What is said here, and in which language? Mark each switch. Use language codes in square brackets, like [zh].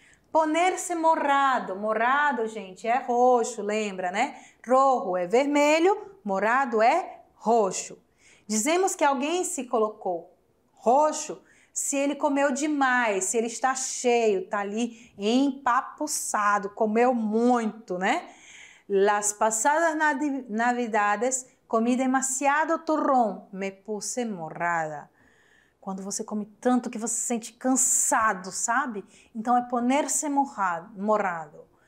[pt] Poner-se morado. Morado, gente, é roxo, lembra, né? Rojo é vermelho, morado é roxo. Dizemos que alguém se colocou roxo se ele comeu demais, se ele está cheio, está ali empapuçado, comeu muito, né? [es] Las pasadas navidades comí demasiado turrón, me puse morada. [pt] Quando você come tanto que você se sente cansado, sabe? Então é poner-se morado.